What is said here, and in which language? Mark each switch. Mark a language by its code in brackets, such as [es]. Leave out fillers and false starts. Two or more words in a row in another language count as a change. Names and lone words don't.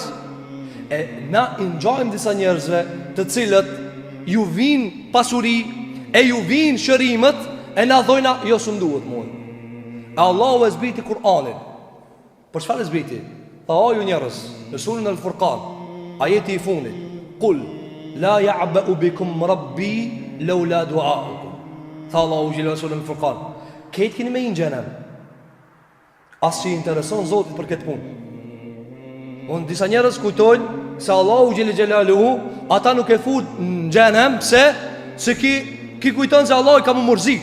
[sq] E na i ngjajmë disa njerëzve të cilët ju vin pasuri, e ju vin shërimet, e na thojna jo s'm duhet mua. Allahu e zbriti Kur'anin. Për çfarë e zbriti? Tha o ju njerëz, në surën Al-Furqan, ajeti i fundit, [ar] قل لا يعبأ بكم ربي لولا دعاؤكم. [sq] Tha Allahu jelle në surën Al-Furqan, këtë keni me në xhenem. As që i intereson Zotit për këtë punë. Unë disa njerëz kujtojnë se Allahu [ar] جل جلاله [sq] ata nuk e fut në xhenem se ki kujton se Allahu ka më mërzit.